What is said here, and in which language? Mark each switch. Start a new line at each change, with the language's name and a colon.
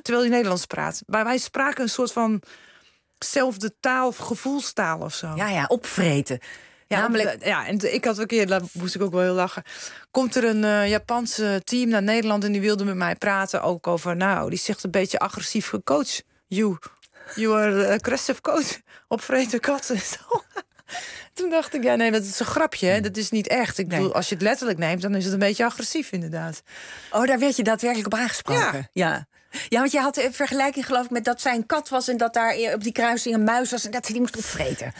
Dutch: Terwijl die Nederlands praat. Maar wij spraken een soort van zelfde taal of gevoelstaal of zo. Ja, ja, opvreten. Ja, namelijk... ja, en ik had een keer, daar moest ik ook wel heel lachen. Komt er een Japanse team naar Nederland en die wilde met mij praten. Ook over, nou, die zegt een beetje agressief gecoacht.
English: You are a aggressive coach.
Dutch: Opvreten katten. Toen dacht ik, ja, nee, dat is een grapje. Hè? Dat is niet echt. Ik bedoel, als je het letterlijk neemt, dan is het een beetje agressief, inderdaad. Oh, daar werd je daadwerkelijk op aangesproken. Ja. Ja, want je had een vergelijking, geloof ik, met dat zij een kat was en dat daar op die kruising een muis was en dat ze die moest opvreten.